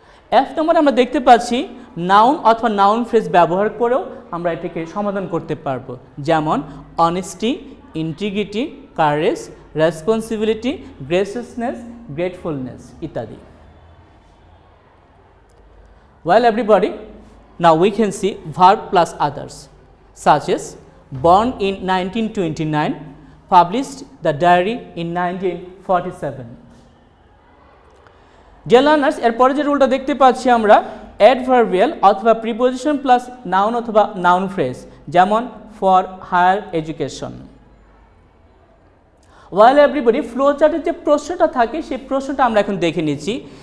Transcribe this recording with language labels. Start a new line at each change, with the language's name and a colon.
Bangla: F নম্বরে আমরা দেখতে পাচ্ছি নাউন অথবা নাউন ফ্রেজ ব্যবহার করেও আমরা এটাকে সমাধান করতে পারবো, যেমন honesty, integrity, courage, responsibility, গ্রেসিয়াসনেস, gratefulness ইত্যাদি।
English: Well everybody, now we can see verb plus others such as born in 1929, published the diary in 1947. Dear learners,
Bangla: এরপরে যে রুলটা দেখতে পাচ্ছি আমরা অ্যাডভার্বিয়াল অথবা প্রিপোজিশন প্লাস নাউন অথবা নাউন ফ্রেজ, যেমন for higher education.
English: While everybody,
Bangla: flow চার্টের যে প্রশ্নটা থাকে সেই প্রশ্নটা আমরা এখন দেখে নিচ্ছি।